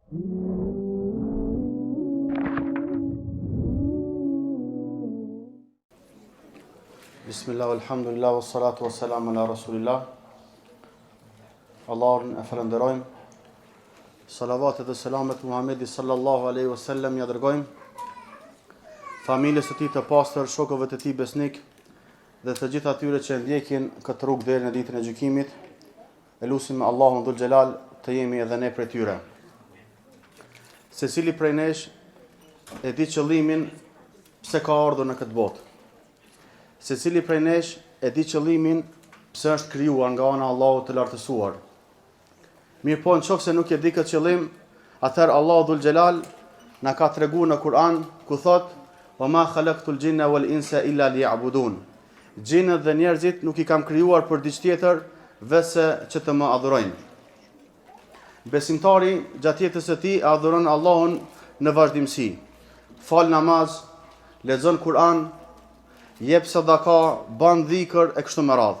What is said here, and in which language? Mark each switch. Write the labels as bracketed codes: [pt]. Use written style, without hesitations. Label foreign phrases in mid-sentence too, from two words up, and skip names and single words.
[ar] بسم الله، الحمد لله، والصلاة والسلام على رسول الله. [sq] Allahun e falenderojmë. Salavatet dhe selamet Muhamedi [ar] صلى الله عليه وسلم [sq] ja dërgojmë familjes së tij të pastër, shokëve të tij besnik dhe të gjithë atyre që ndjekin këtë rrugë deri në ditën e gjykimit. Elusim me Allahun [ar] ذو الجلال [sq] të jemi edhe ne prej tyre. Secili prej nesh e di qëllimin pse ka ardhur në këtë botë. Secili prej nesh e di qëllimin pse është krijuar nga ana e Allahut të lartësuar. Mirë po, nëse nuk e di këtë qëllim, atëherë Allahu [ar] ذو الجلال [sq] na ka treguar në Kur'an ku thot: [ar] "وما خلقت الجن والإنس إلا ليعبدون." [sq] Gjinët dhe njerëzit nuk i kam krijuar për diçka tjetër veçse që të më adhurojnë. Besimtari gjatë jetës së tij adhuron Allahun në vazhdimsi. Fal namaz, lexon Kur'an, jep sadaka, ban dhikr e kështu me radhë.